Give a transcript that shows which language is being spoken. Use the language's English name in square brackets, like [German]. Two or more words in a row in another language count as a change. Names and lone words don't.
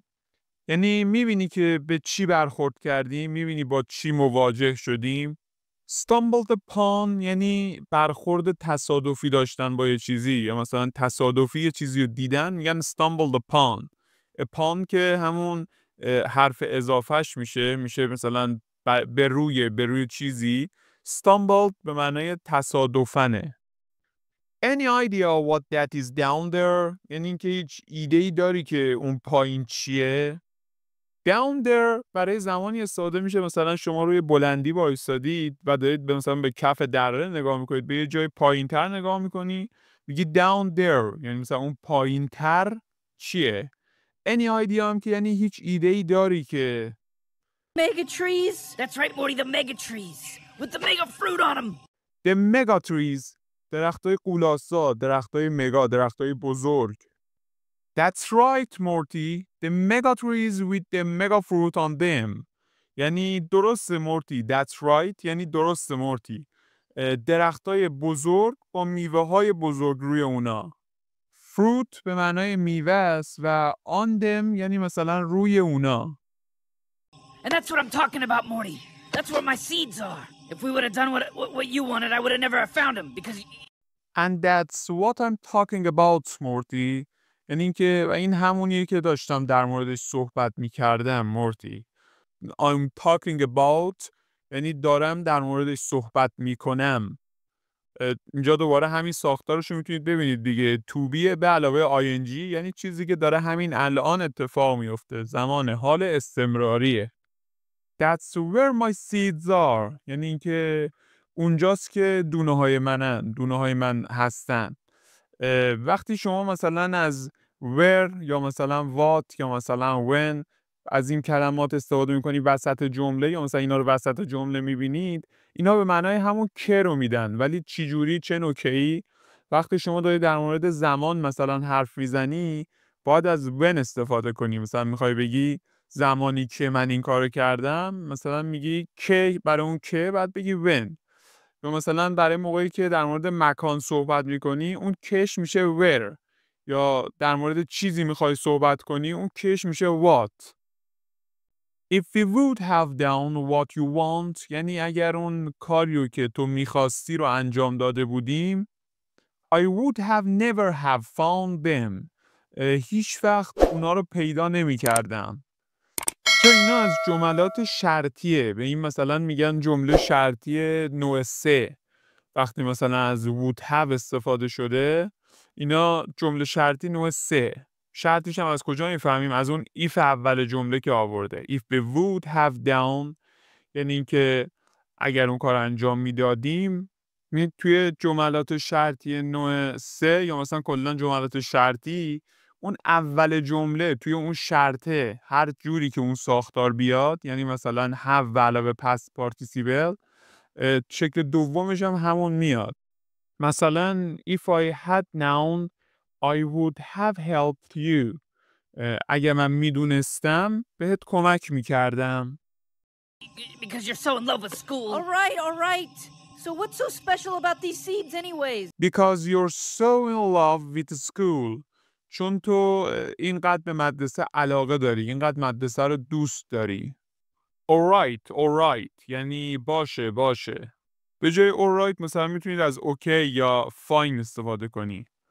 [Persian] یعنی میبینی که به چی برخورد کردیم؟ میبینی با چی مواجه شدیم؟ [English] stumbled upon [Persian] یعنی برخورد تصادفی داشتن با یه چیزی یا مثلا تصادفی یه چیزی رو دیدن میگن [English] stumbled upon. [Persian] upon که همون حرف اضافهش میشه مثلا به روی چیزی. stumbled به معنای تصادفنه. [English] Any idea what that is down there؟ [Persian] یعنی اینکه هیچ ایده‌ای داری که اون پایین چیه؟ [English] down there [Persian] برای زمانی استفاده میشه مثلا شما روی بلندی وایسادید و دارید مثلا به کف دره نگاه میکنید، به یه جای پایین‌تر نگاه میکنی، میگی [English] down there، [Persian] یعنی مثلا اون پایین‌تر چیه؟ [English] any idea [Persian] هم که یعنی هیچ ایده‌ای داری که [English] Mega trees? That's right, Morty, the mega trees. With the mega fruit on them. the mega trees، [Persian] درختای قولاسا، درختای مگا، درختای بزرگ. [English] That's right, Morty. The mega trees with the mega fruit on them. [Persian] یعنی درسته مورتی. [English] That's right. [Persian] یعنی درسته مورتی. درختای بزرگ با میوه های بزرگ روی اونا. Fruit به معنای میوه است و [English] on them [Persian] یعنی مثلا روی اونا. [English] And that's what I'm talking about, Morty. That's where my seeds are. If we would have done what you wanted, I would have never found them because... And that's what I'm talking about, Morty. [Persian] یعنی اینکه و این همونیه که داشتم در موردش صحبت می‌کردم، مورتی. [English] I'm talking about [Persian] یعنی دارم در موردش صحبت می‌کنم. اینجا دوباره همین ساختارش رو میتونید ببینید دیگه. [English] to be [Persian] به علاوه ing یعنی چیزی که داره همین الان اتفاق میفته، زمان حال استمراریه. [English] That's where my seeds are [Persian] یعنی اینکه اونجاست که دونه های من هستن. وقتی شما مثلا از where یا مثلا what یا مثلا when از این کلمات استفاده میکنی وسط جمله یا مثلا اینا رو وسط جمله میبینید، اینا به معنای همون که رو میدن، ولی چی جوری چه نوعی؟ وقتی شما داری در مورد زمان مثلا حرف میزنی باید از when استفاده کنی. مثلا میخوای بگی زمانی که من این کارو کردم، مثلا میگی که، برای اون که بعد بگی when. یا مثلا برای موقعی که در مورد مکان صحبت میکنی اون کش میشه where. یا در مورد چیزی میخوای صحبت کنی اون کش میشه what. [English] If we would have done what you want [Persian] یعنی اگر اون کاریو که تو میخواستی رو انجام داده بودیم، [English] I would have never have found them [Persian] هیچ وقت اونا رو پیدا نمی کردم. چون اینا از جملات شرطیه، به این مثلا میگن جمله شرطی نوع 3. وقتی مثلا از [English] would have [Persian] استفاده شده اینا جمله شرطی نوع 3. شرطیش هم از کجا میفهمیم؟ از اون if اول جمله که آورده. [English] If we would have done [Persian] یعنی اینکه اگر اون کار انجام میدادیم. توی جملات شرطی نوع 3 یا مثلا کلا جملات شرطی اون اول جمله توی اون شرطه هر جوری که اون ساختار بیاد، یعنی مثلا have به علاوه [English] past participle، [Persian] شکل دومش هم همون میاد. [English] مثلا if I had known I would have helped you [Persian] اگه من میدونستم بهت کمک میکردم. [English] Because you're so in love with school. All right. So what's so special about these seeds anyways? Because you're so in love with school. [Persian] چون تو اینقدر به مدرسه علاقه داری، اینقدر مدرسه رو دوست داری. Alright یعنی باشه. به جای alright مثلا میتونید از okay یا fine استفاده کنی.